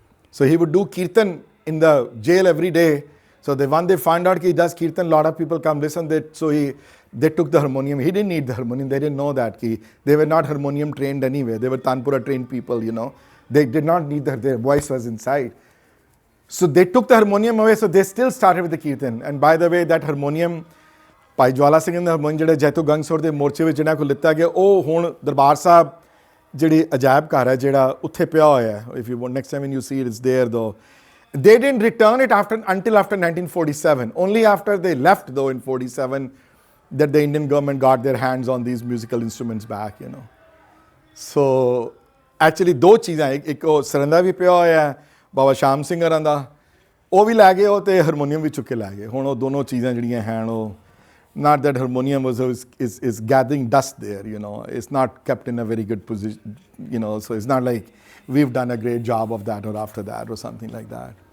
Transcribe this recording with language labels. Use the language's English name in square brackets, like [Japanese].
[English] So he would do kirtan in the jail every day. So when they found out he does kirtan, a lot of people come listen. They took the harmonium. He didn't need the harmonium. They didn't know that. They were not harmonium trained anyway. They were Tanpura trained people, They did not need their voice was inside. So they took the harmonium away, so they still started with the kirtan. And by the way, that harmonium, Bhai Jwala Singh and the harmonium [Punjabi] ਜਿਹੜੇ ਜੈਤੋ ਗੰਗਸੌਰ ਦੇ ਮੋਰਚੇ ਵਿੱਚ ਜਿਹਨਾਂ ਕੋਲ ਲਿੱਤਾ ਗਿਆ, ਉਹ ਹੁਣ ਦਰਬਾਰ ਸਾਹਿਬ ਜਿਹੜੀ ਅਜਾਇਬ ਘਰ ਹੈ ਜਿਹੜਾ ਉੱਥੇ ਪਿਆ ਹੋਇਆ ਹੈ. [English] If you want, next time when you see it, it's there though. They didn't return it until after 1947. Only after they left though in 47 that the Indian government got their hands on these musical instruments back, So actually [Punjabi] ਦੋ ਚੀਜ਼ਾਂ, ਇੱਕ ਉਹ ਸਰੰਦਾ ਵੀ ਪਿਆ ਹੋਇਆ ਹੈ ਬਾਬਾ ਸ਼ਾਮ ਸਿੰਘ ਹਰਾਂ ਦਾ, ਉਹ ਵੀ ਲੈ ਗਏ ਉਹ ਤੇ ਹਾਰਮੋਨੀਅਮ ਵੀ ਚੁੱਕ ਕੇ ਲੈ ਗਏ. ਹੁਣ ਉਹ ਦੋਨੋਂ ਚੀਜ਼ਾਂ ਜਿਹੜੀਆਂ ਹਨ ਉਹ [English] not that harmonium is gathering dust there, It's not kept in a very good position, So it's not like we've done a great job of that or after that or something like that.